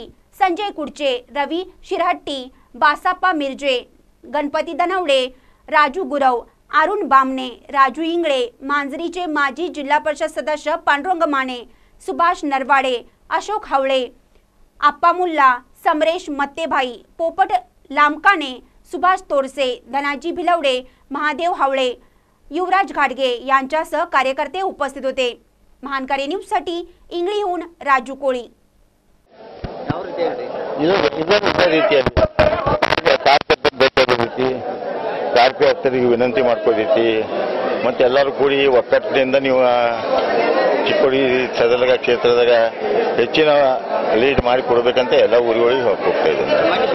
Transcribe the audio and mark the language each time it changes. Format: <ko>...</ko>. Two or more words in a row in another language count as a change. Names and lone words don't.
<mr>संजय कुडचे, रवी शिरहट्टी, बासाप्पा मिर्जे, गणपती दनवडे, राजू गुरव, अरुण बामणे, राजू इंगळे, मांजरीचे माजी जिल्हा परिषद सदस्य पांडुरंग माने, सुभाष नरवाडे, अशोक हावळे, आप्पा मुल्ला, समरेश मत्तेभाई, पोपट लामकाने, सुभाष तोरसे, धनाजी भिलवडे, महादेव हावळे, युवराज घाटगे यांच्यासह कार्यकर्ते उपस्थित होते। महानकारी न्यूज साठी इंगळीहून राजू कोळी।</mr> <kn>ಕಾರ್ಯಕರ್ತರಿಗೆ ವಿನಂತಿ ಮಾಡ್ಕೋದೈತಿ ಮತ್ತೆ ಎಲ್ಲರೂ ಕೂಡಿ ಒಕ್ಕಟ್ಟಿನಿಂದ ನೀವು ಚಿಕ್ಕೋಡಿ ಸದಲಗ ಕ್ಷೇತ್ರದಾಗ ಹೆಚ್ಚಿನ ಲೀಡ್ ಮಾಡಿ ಕೊಡಬೇಕಂತ ಎಲ್ಲ ಊರುಗಳಿಗೆ ಹೋಗ್ತಾ ಇದ್ದಾರೆ।</kn>